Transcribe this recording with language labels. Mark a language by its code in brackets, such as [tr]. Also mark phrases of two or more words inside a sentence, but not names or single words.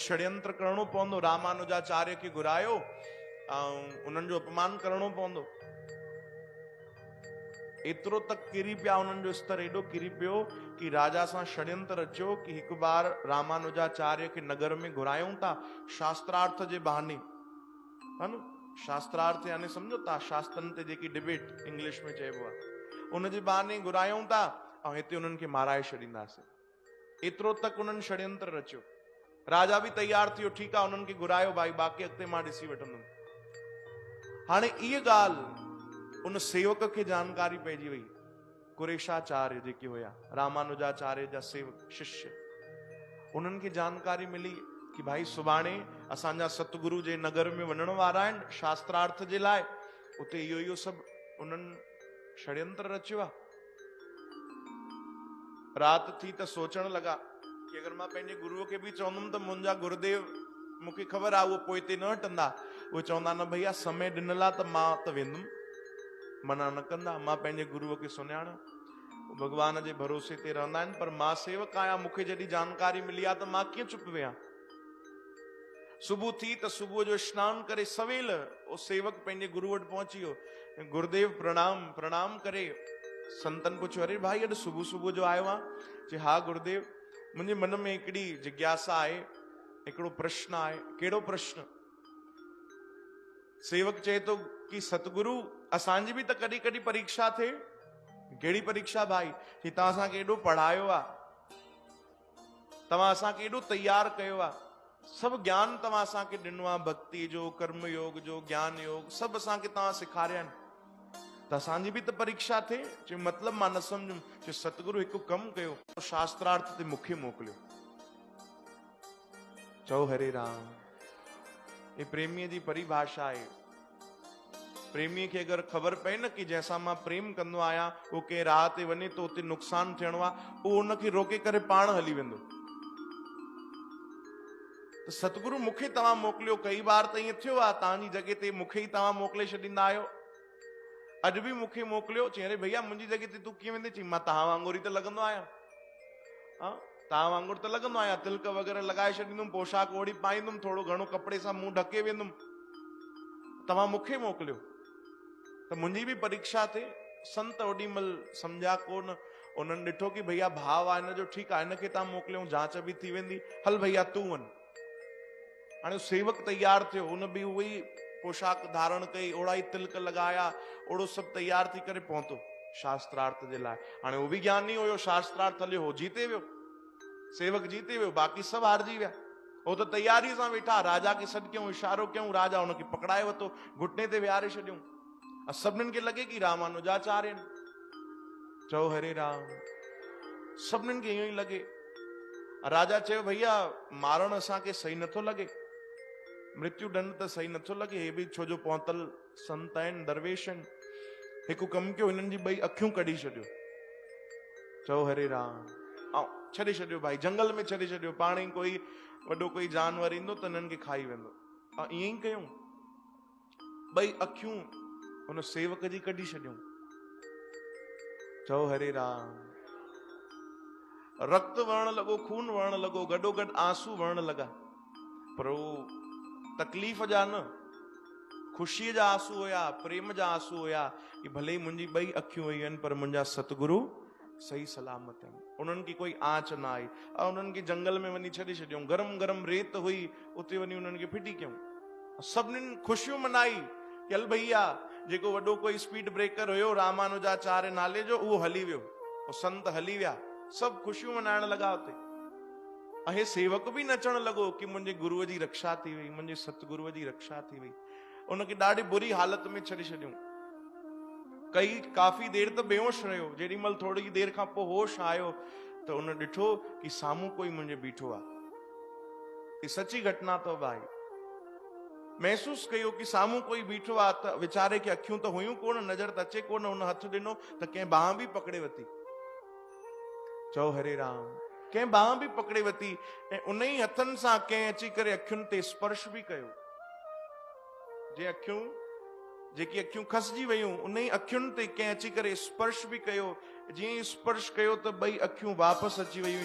[sd] कुझु षड्यंत्र करणो पवंदो। रामानुजाचार्य खे घुरायो उन्हनि जो अपमान करणो पवंदो। एतिरो तक किरी पिया, उन्हनि जो स्तर एॾो किरी पियो कि राजा सां षड्यंत्र रचियो कि हिकु बार रामानुजाचार्य खे नगर में घुरायूं था शास्त्रार्थ जे बहाने, है न। शास्त्रार्थ यानी सम्झो था शास्त्रनि ते जेकी [en] debate English [sd] में चइबो आहे, उन जे बहाने घुरायूं था ऐं हिते उन्हनि खे माराए छॾींदासीं। एतिरो तक उन्हनि षड्यंत्र रचियो। राजा बि तैयार थियो, ठीकु आहे उन्हनि खे घुरायो भाई, बाक़ी अॻिते मां ॾिसी वठंदुमि। हाणे इहा ॻाल्हि उन सेवक खे जानकारी पइजी वई। कुरेशाचार्य जेके हुया, रामानुजाचार्य जा सेवक शिष्य, उन्हनि खे जानकारी मिली कि भाई सुभाणे असांजा सतगुरु जे नगर में वञण वारा आहिनि शास्त्रार्थ जे लाइ, उते इहो सभु उन्हनि षड्यंत्र रचियो आहे। राति थी त सोचण लॻा कि अगरि मां पंहिंजे गुरुअ खे बि चवंदुमि त मुंहिंजा गुरुदेव, मूंखे ख़बर आहे उहो पोइ हिते न हटंदा, उहे चवंदा न भैया समय ॾिनल आहे त मां त वेंदुमि, मना न कंदा। मां पंहिंजे गुरुअ खे सुञाणा, भगवान जे भरोसे ते रहंदा आहिनि, पर मां सेवक आहियां, मूंखे जॾहिं जानकारी मिली आहे त मां कीअं चुप वेहां। सुबुह थी त सुबुह जो सनानु करे सवेल उहो सेवक पंहिंजे गुरु वटि पहुची वियो। गुरुदेव प्रणाम। प्रणाम करे संतन पुछियो, अरे भाई अॼु सुबुह सुबुह जो आयो आहे? चए हा गुरुदेव, मुंहिंजे मन में हिकिड़ी जिज्ञासा आहे, हिकिड़ो प्रश्न आहे। कहिड़ो प्रश्न? सेवक चए थो कि सतगुरु असांजी बि त कॾहिं कॾहिं परीक्षा थिए। कहिड़ी परीक्षा भाई? कि तव्हां असांखे एॾो पढ़ायो आहे, तव्हां असांखे एॾो तैयार कयो आहे, सभु ज्ञान तव्हां असांखे ॾिनो आहे, भक्ति जो, कर्म योग जो, ज्ञान योग सभु असांखे तव्हां सेखारिया आहिनि, त असांजी बि त परीक्षा थिए। चए मतिलबु मां न सम्झुमि। चए सतगुरु हिकु कमु कयो, शास्त्रार्थ ते मूंखे मोकिलियो। चओ हरे राम। ये प्रेमीअ जी परिभाषा आहे। प्रेमीअ खे अगरि ख़बर पए न कि जंहिंसां मां प्रेम कंदो आहियां उहो कंहिं राह ते वञे तो उते नुक़सानु थियणो आहे, उहो उनखे रोके करे पाण हली वेंदो। त सतगुरु मूंखे तव्हां मोकिलियो। कई बार त ईअं थियो आहे तव्हांजी जॻह ते मूंखे ई तव्हां मोकिले छॾींदा आहियो। अॼु बि मूंखे मोकिलियो। चई अरे भैया मुंहिंजी जॻह ते तूं कीअं वेंदे? चई मां तव्हां वांगुरु ई त लॻंदो आहियां, तव्हां वांगुरु त लॻंदो आहियां, तिलक वग़ैरह लॻाए छॾींदुमि, पोशाक ओढ़ी पाईंदुमि, थोरो घणो कपिड़े सां मुंहुं ढके वेंदुमि, तव्हां मूंखे मोकिलियो त मुंहिंजी बि परीक्षा थिए। संत ओॾी महिल सम्झा कोन, उन्हनि ॾिठो कि भैया भाव आहे हिन जो, ठीकु आहे हिनखे तव्हां मोकिलियो, जांच बि थी वेंदी, हल भैया तूं वञ। हाणे सेवक तैयार थियो, हुन बि उहो ई पोशाक धारण कई, ओड़ा ई तिलक लॻाया, ओड़ो सभु तैयार थी करे पहुतो शास्त्रार्थ जे लाइ। हाणे उहो बि ज्ञानी हुयो, शास्त्रार्थ हलियो, हो जीते वियो, सेवक जीते वियो, बाक़ी सभु हारजी विया। हो त तैयारी सां वेठा, राजा खे सॾु कयूं, इशारो कयूं, राजा हुनखे पकड़ाए वरितो, घुटने ते विहारे छॾियूं। सभिनीनि खे लॻे कि रामानुजाचार्य आहिनि। चओ हरे राम। सभिनीनि खे इहो ई लॻे। राजा चयो भैया मारण असांखे सही नथो लॻे, मृत्यु दंड त सही नथो लॻे, हे बि छो जो पहुतल संत आहिनि, दरवेश आहिनि। हिकु कमु कयो, हिननि जी ॿई अखियूं कढी छॾियो। चओ हरे राम। ऐं छॾे छॾियो भाई, जंगल में छॾे छॾियो, पाण ई कोई वॾो कोई जानवर ईंदो त हिननि खे खाई वेंदो। ऐं ईअं ई कयूं, ॿई अखियूं हुन सेवक जी कढी छॾियूं। चओ हरे राम। रक्त वहण लॻो, खून वहण लॻो, गॾोगॾु आंसू वहण लॻा, पर उहो तकलीफ़ जा न, ख़ुशीअ जा आंसू हुया, प्रेम जा आंसू हुया कि भले ई मुंहिंजी ॿई अखियूं वयूं आहिनि पर मुंहिंजा सतगुरु सही सलामत आहिनि, उन्हनि की कोई आंच न आई। ऐं उन्हनि खे जंगल में वञी छॾे छॾियऊं, गरम गरम रेत हुई, उते वञी उन्हनि खे फिटी कयूं। सभिनीनि ख़ुशियूं मनाई कि हल भैया जेको वॾो कोई [en] speed breaker [sd] हुयो रामानुजाचार्य नाले जो, उहो हली वियो, उहो संत हली विया, सभु ख़ुशियूं मनाइण लॻा हुते। ऐं सेवक बि नचण लॻो कि मुंहिंजे गुरुअ जी रक्षा थी वई, मुंहिंजे सतगुरुअ जी रक्षा थी वई। उनखे ॾाढी बुरी हालत में छॾे छॾियऊं। कई काफ़ी देर त बेहोश रहियो, जेॾी महिल थोरी देर खां पोइ होश आयो त उन ॾिठो कि साम्हूं कोई मुंहिंजे बीठो आहे। ही सची घटना अथव भाई। महसूस कयो कि साम्हूं कोई बीठो आहे, त वीचारे खे अखियूं त हुयूं कोन, नज़र त अचे कोन, उन हथ ॾिनो त कंहिं बाह बि पकड़े वरिती। चओ हरे राम। कंहिं बाह बि पकड़े वरिती ऐं उन ई हथनि सां कंहिं अची करे अखियुनि ते स्पर्श बि कयो। जेकी अखियूं खसिजी वयूं उन ई अखियुनि ते कंहिं अची करे स्पर्श बि कयो। जीअं स्पर्श कयो त ॿई अखियूं वापसि अची वयूं।